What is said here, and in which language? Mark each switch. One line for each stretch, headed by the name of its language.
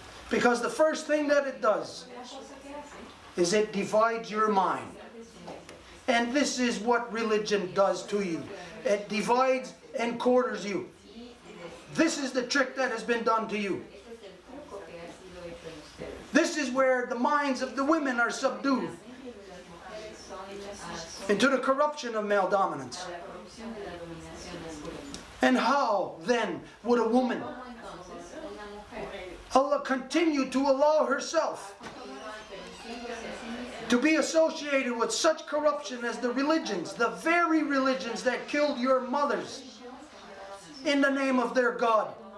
English: Because the first thing that it does
Spanish: La cosa que hace
English: is it divides your mind. And this is what religion does to you. It divides and quarters you. This is the trick that has been done to you.
Spanish: ese es el truco que ha sido hecho en ustedes.
English: This is where the minds of the women are subdued
Spanish: Las mujeres son
English: into the corruption of male dominance.
Spanish: la corrupción de la dominación masculina.
English: And how then would a woman
Spanish: ¿Cómo entonces una mujer
English: continue to allow herself to be associated with such corruption as the religions, the very religions that killed your mothers in the name of their God?